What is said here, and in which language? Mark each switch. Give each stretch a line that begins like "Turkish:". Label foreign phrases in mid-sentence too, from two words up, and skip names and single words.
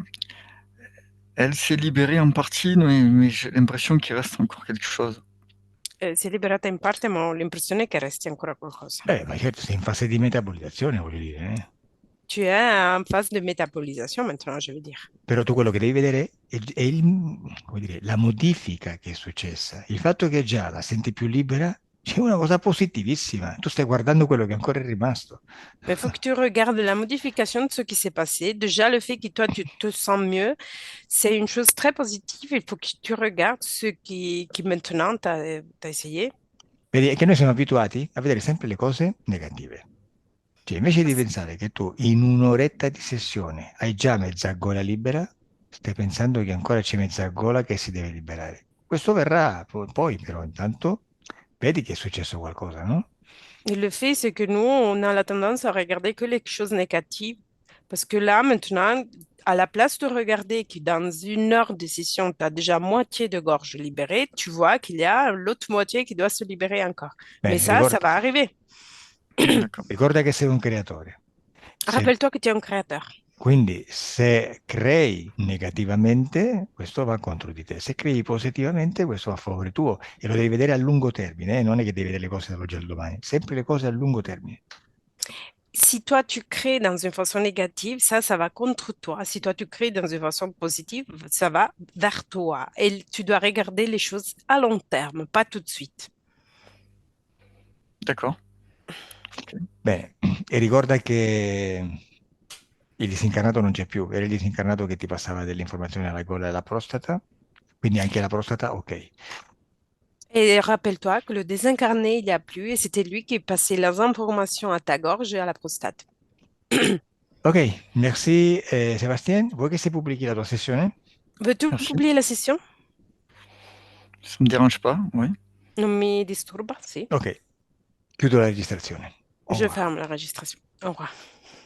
French: Elle s'est libérée en partie, mais j'ai l'impression qu'il reste encore quelque chose.
Italian: Si è liberata in parte, ma ho l'impressione che resti ancora qualcosa. Ma certo, sei in fase di metabolizzazione, voglio dire, eh.
French: Tu es en phase de métabolisation maintenant, je veux dire.
Italian: Però tu quello che devi vedere è come dire, la modifica che è successa. Il fatto che già la senti più libera, c'è una cosa positivissima. Tu stai guardando quello che ancora è rimasto.
French: Mais il faut que tu regardes la modification de ce qui s'est passé. Déjà, le fait que toi, tu te sens mieux, c'est une chose très positive. Il faut que tu regardes ce qui maintenant, tu as essayé.
Italian: Vedi, è che noi siamo abituati a vedere sempre le cose negative. Cioè, invece di pensare che tu in un'oretta di sessione hai già mezza gola libera, stai pensando che ancora c'è mezza gola che si deve liberare. Questo verrà poi, però intanto vedi che è successo qualcosa, no?
French: Et le fait, c'est que nous, on a la tendance à regarder que les choses négatives. Parce que là, maintenant, à la place de regarder que dans 1 heure de session, tu as déjà moitié de gorge libérée, tu vois qu'il y a l'autre moitié qui doit se libérer encore. Mais
Italian: Bene,
French: ça va arriver. D'accord.
Italian: ricorda che sei un creatore.
French: Rappelle-toi que tu es un créateur.
Italian: Quindi se crei negativamente, questo va contro di te. Se crei positivamente, questo va a favore tuo. E lo devi vedere a lungo termine, non è che devi vedere le cose dall'oggi al domani, sempre le cose a lungo termine.
French: Si toi, tu crées dans une façon négative, ça va contre toi. Si toi, tu crées dans une façon positive, ça va vers toi. Et tu dois regarder les choses à long terme, pas tout de suite. D'accord.
Italian: Bene, e ricorda che il disincarnato non c'è più, era il disincarnato che ti passava delle informazioni alla gola e alla prostata, quindi anche la prostata, ok.
French: Et rappelle-toi que le désincarné, il n'y a plus, et c'était lui qui passait les informations à ta gorge et à la prostate. Ok, merci Sébastien.
Italian: Vuoi che si pubblichi la tua sessione?
French: Veux-tu Merci. publier la session? Ça me dérange pas, oui.
Italian: Non mi disturba, sì. Ok, chiudo la registrazione.
French: Au Je revoir. ferme la registration. Au revoir.